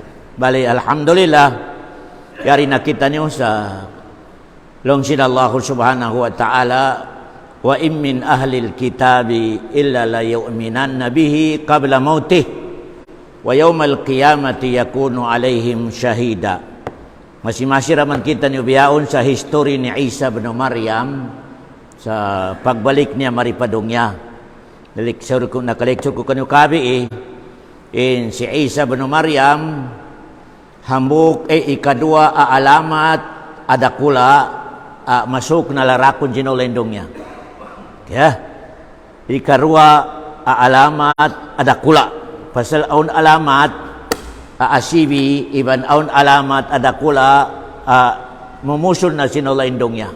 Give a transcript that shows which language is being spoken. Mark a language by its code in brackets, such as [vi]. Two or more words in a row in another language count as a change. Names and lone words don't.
[mdh] Bali, alhamdulillah, yari nakita niyo sa longsin [ar] الله سبحانه وتعالى وإن من أهل الكتاب إلا ليؤمنن به قبل موته ويوم القيامة يكون عليهم شهيدا. [mdh] Masih-masih raman kita niyo biyaon sa history ni Isa bin Maryam sa pagbalik niya maripadong niya. Nakalektur ko kanyo kabi in si Isa bin Maryam hambuk ikadua alamat adakula masuk na larakon jinolendong niya. Ikarua alamat adakula pasal aun alamat asibi iban aun alamat adakula mumusul na sinolaindong niya.